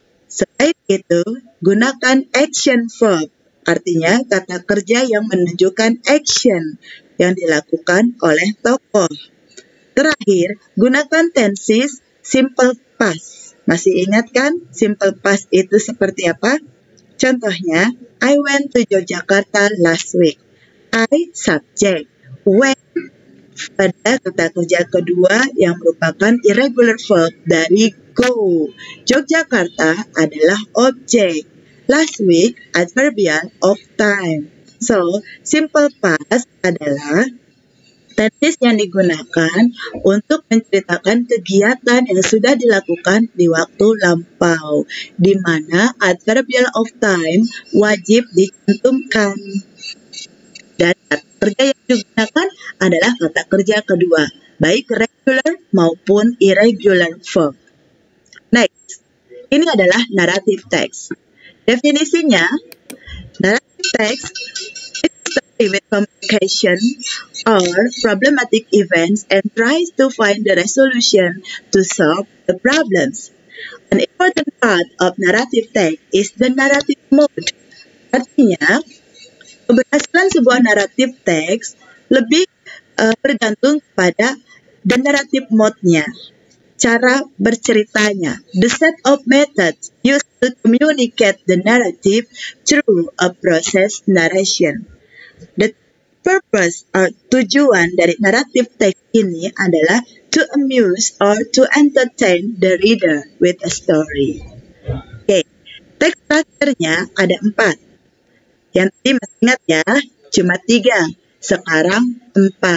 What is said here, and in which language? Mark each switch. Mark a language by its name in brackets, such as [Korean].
[Indonesian] Selain itu, gunakan action verb, artinya kata kerja yang menunjukkan action yang dilakukan oleh tokoh. Terakhir, gunakan tenses simple past. Masih ingat kan simple past itu seperti apa? [English] Contohnya, I went to Yogyakarta last week. I subject. When [Indonesian] pada kata kerja kedua yang merupakan irregular verb dari go. Yogyakarta adalah objek. [English] Last week adverbial of time. [Indonesian] So, simple past adalah tenses yang digunakan untuk menceritakan kegiatan yang sudah dilakukan di waktu lampau, di mana adverbial of time wajib dicantumkan. Dan kata kerja yang digunakan adalah kata kerja kedua, baik regular maupun irregular verb. Next, ini adalah narrative text. Definisinya, [English] narrative text is story with complication or problematic events and tries to find the resolution to solve the problems. An important part of narrative text is the narrative mode. [Indonesian] Artinya, keberhasilan sebuah narrative text lebih bergantung pada the narrative mode-nya. cara berceritanya, [English] the set of methods used to communicate the narrative through a process narration. The purpose or [Indonesian] tujuan dari naratif teks ini adalah [English] to amuse or to entertain the reader with a story. [Indonesian] Oke, teks strukturnya ada 4. Yang tadi masih ingat ya, cuma 3. Sekarang 4.